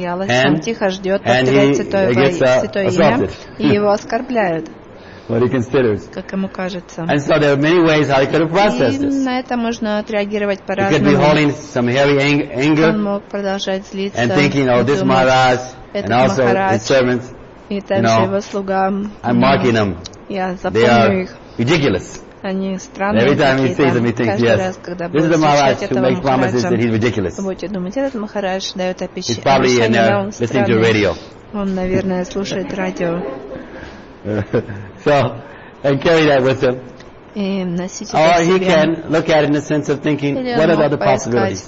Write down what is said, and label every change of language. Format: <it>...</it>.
<ru>And тихо ждет, повторяет святое имя. И его оскорбляют.</ru> <en>What he considers.</en> <ru>Как ему кажется.</ru> <en>And so there are many ways how he could have processed this.</en> <ru>И на это можно отреагировать по-разному.</ru> <en>He could be holding some heavy anger.</en> <ru>Он мог продолжать злиться.</ru> <en>And thinking, oh, this Maharaj and also his servants.</en> <ru>И также его слугам.</ru> <en>I'm marking them.</en> <ru>Я запомню их.</ru> <en>Ridiculous.</en> <ru>Они странные.</ru> <en>Every time he sees them, he thinks, yes. This is the Maharaj who makes promises that he's ridiculous.</en> <ru>Будете думать, этот Махарадж дает обещание.</ru> <en>He's probably in there listening to radio.</en> <ru>Он, наверное, слушает радио.</ru> <en>So, and carry that with him. Or he can look at it in the sense of thinking, what are the other possibilities?</en>